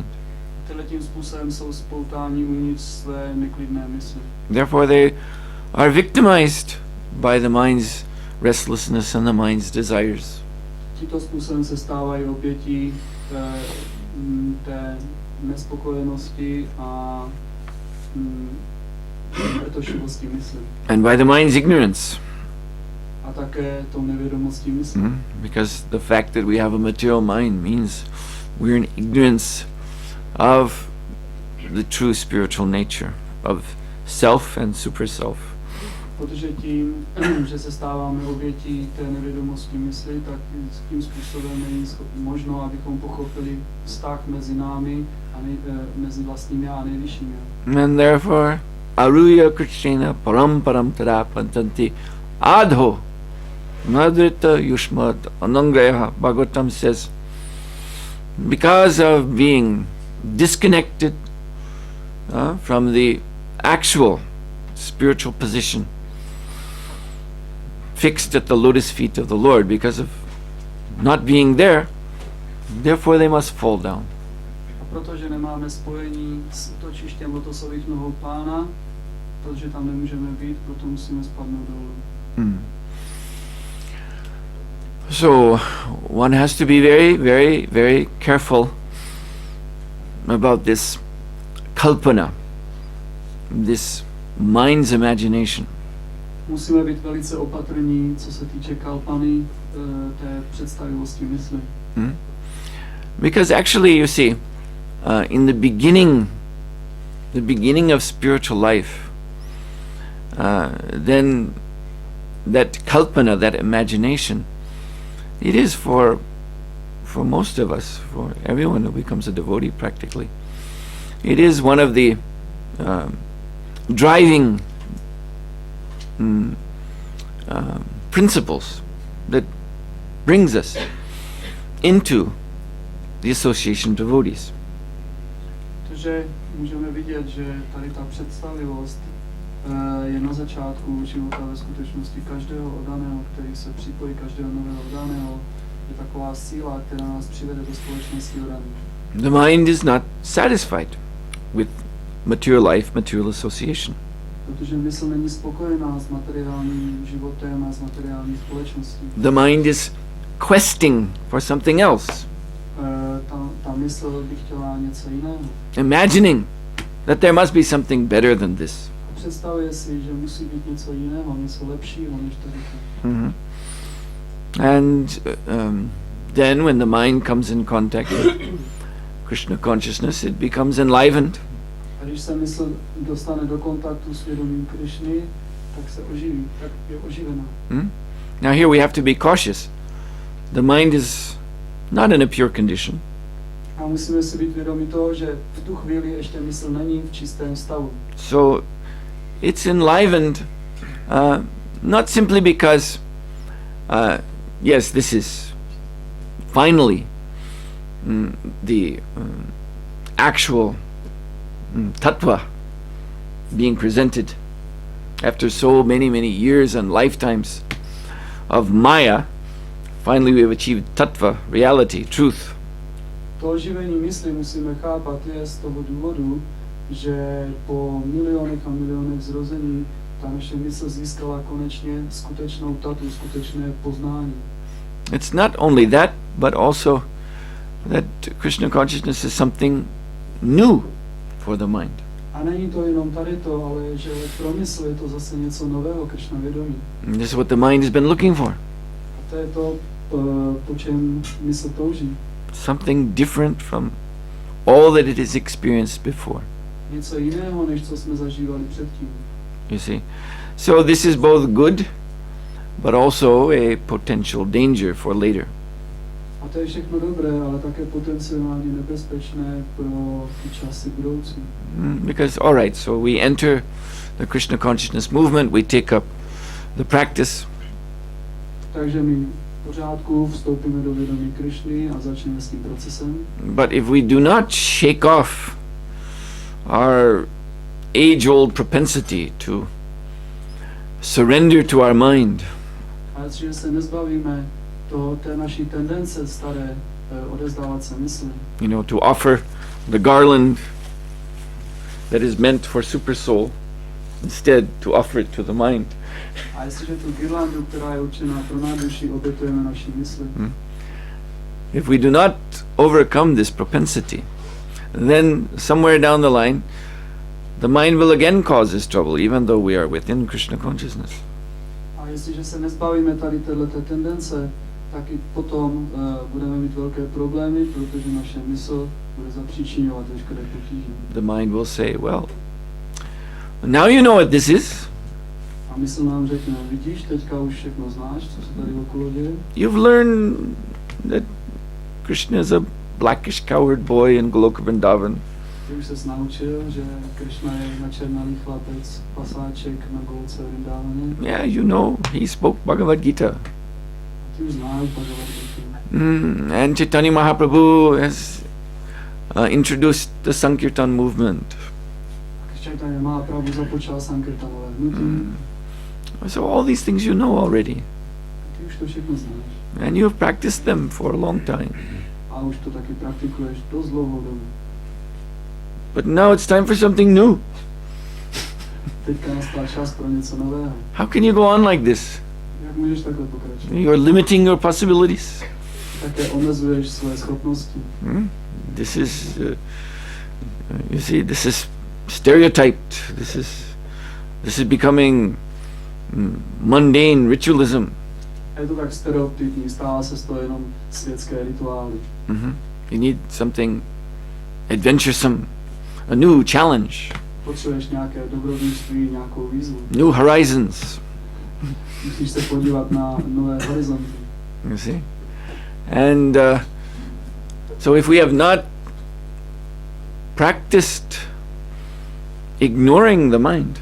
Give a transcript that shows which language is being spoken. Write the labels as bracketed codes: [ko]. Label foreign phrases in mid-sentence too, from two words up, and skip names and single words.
[cs] Tímto způsobem jsou spoutáni uvnitř své neklidné mysli. [en] Therefore, they are victimized by the mind's restlessness and the mind's desires. [cs] Tímto způsobem se stávají obětí té nespokojenosti a vrtošivosti mysli. [en] And by the mind's ignorance. [cs] A také tou nevědomostí mysli. [en] Because the fact that we have a material mind means we're in ignorance of the true spiritual nature of self and super self. [cs] Protože tím, že se stáváme obětí té nevědomosti mysli, tak tím způsobem není možno, abychom pochopili vztah mezi námi a mezi vlastními a nejvyššími. [en] And therefore, [sa] aruya krishna paramparam tada pantanti adho nadrita yushmad anangraya. [en] Bhagavatam says, because of being disconnected from the actual spiritual position, fixed at the lotus feet of the Lord, because of not being there, therefore they must fall down. [cs] A protože nemáme spojení s útočištěm lotosových nohou Pána, protože tam nemůžeme být, proto musíme spadnout dolů. [en] So one has to be very, very, very careful about this kalpana, this mind's imagination. [cs] Musíme být velice opatrní, co se týče kalpany, té představivosti mysli. [en] Because actually, you see, in the beginning of spiritual life, then that kalpana, that imagination, it is for most of us, for everyone who becomes a devotee practically, it is one of the driving principles that brings us into the association of devotees. [cs] Takže můžeme vidět, že tady ta představivost je na začátku života ve skutečnosti každého oddaného, který se připojí, každého nového oddaného, je taková síla, která nás přivede do společnosti oddaných. [en] The mind is not satisfied with material life, material association. [cs] Protože mysl není spokojená s materiálním životem a s materiální společností. [en] The mind is questing for something else. [cs] Ta mysl by chtěla něco jiného. [en] Imagining that there must be something better than this. [cs] A představuje si, že musí být něco jiného, něco lepšího než tady. [en] And then when the mind comes in contact with Krishna consciousness, it becomes enlivened. [cs] A když se mysl dostane do kontaktu s vědomím Krishny, tak se oživí, tak je oživená. [en] Now here we have to be cautious. The mind is not in a pure condition. [cs] A musíme si být vědomi toho, že v tu chvíli ještě mysl není v čistém stavu. [en] So it's enlivened not simply because yes, this is finally the actual tattva being presented after so many years and lifetimes of Maya. Finally we have achieved tattva, reality, truth. [cs] To oživení mysli musíme chápat je z toho důvodu, že po milionech a milionech zrození ta naše mysl získala konečně skutečnou tatu, skutečné poznání. [en] It's not only that, but also that Krishna consciousness is something new for the mind. [cs] A není to jenom tady to, ale že pro mysl je to zase něco nového, Krishna vědomí. [en] And this is what the mind has been looking for. [cs] A to je to, po čem mysl touží. [en] Something different from all that it has experienced before. [cs] Něco jiného, než co jsme zažívali předtím. [en] You see? So this is both good, but also a potential danger for later. [cs] A to je všechno dobré, ale také potenciálně nebezpečné pro ty časy budoucí. [en] Because, all right, so we enter the Krishna consciousness movement, we take up the practice. [cs] Takže my v pořádku vstoupíme do vědomí Krishny a začneme s tím procesem. [en] But if we do not shake off our age-old propensity to surrender to our mind, [cs] A jestliže se nezbavíme té naší tendence staré odezdávat se mysli, [en] you know, to offer the garland that is meant for super soul, instead to offer it to the mind. [cs] a jestliže tu girlandu, která je určená pro náduši, obětujeme naší mysli, [en] If we do not overcome this propensity, then somewhere down the line, the mind will again cause us trouble, even though we are within Krishna consciousness. [cs] a jestliže se nezbavíme tady této tendence, tak i potom budeme mít velké problémy, protože naše mysl bude zapříčiňovat veškeré potíže. [en] The mind will say, well, now you know what this is. [cs] A mysl nám řekne, vidíš, teďka už všechno znáš, co se tady okolo děje. [en] You've learned that Krishna is a blackish coward boy in Goloka Vrindavan. [cs] Ty už ses naučil, že Krishna je načernalý chlapec, pasáček na Golce Vrindavaně. [en] Yeah, you know, he spoke Bhagavad Gita. [cs] Ty už znáš Bhagavad Gita. [en] And Chaitanya Mahaprabhu has introduced the Sankirtan movement. [cs] Chaitanya Mahaprabhu započal sankirtanové hnutí. [en] So all these things you know already. [cs] Ty už to všechno znáš. [en] And you have practiced them for a long time. [cs] A už to taky praktikuješ dost dlouhou dobu. [en] But now it's time for something new. [cs] Teďka nastal čas pro něco nového. [en] How can you go on like this? [cs] Jak můžeš takhle pokračovat? [en] You're limiting your possibilities. [cs] Také omezuješ své schopnosti. [en] This is, you see, this is stereotyped. This is becoming mundane ritualism. [cs] A je to tak stereotypní, stává se z toho jenom světské rituály. [en] You need something adventuresome, a new challenge, [cs] Potřebuješ nějaké dobrodružství, nějakou výzvu. [en] new horizons. [cs] Musíš se podívat na nové horizonty. [en] You see, and so if we have not practiced ignoring the mind,